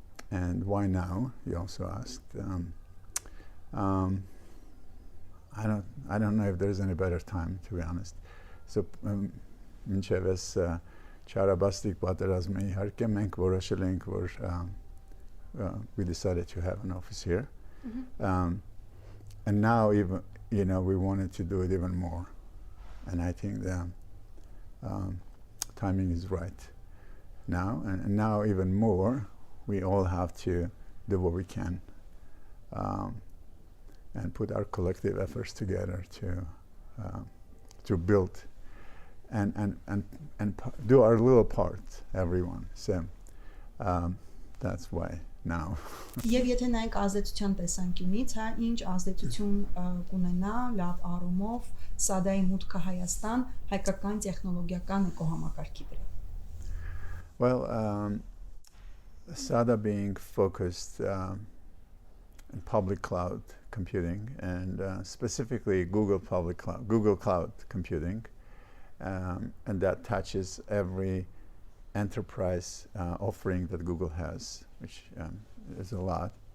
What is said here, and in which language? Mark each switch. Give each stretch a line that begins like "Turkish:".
English: And why now? You also asked. I don't know if there's any better time, to be honest.
Armenian: So մինչև ես չարաբաստիկ պատերազմի իհարկե մենք որոշել ենք որ
English: we decided to have an office here. And now even we wanted to do it even more, and I think the timing is right now, and now even more we all have to do what we can and put our collective efforts together to build and do our little part, everyone. So that's why now.
Armenian: Եվ եթե նայենք ազդեցության տեսանկյունից, հա, ինչ ազդեցություն կունենա լավ առումով SADA-ի մուտքը Հայաստան հայկական տեխնոլոգիական էկոհամակարգի վրա?
English: Well, SADA being focused in public cloud computing and specifically Google Cloud computing, and that touches every enterprise offering that Google has, which is a lot.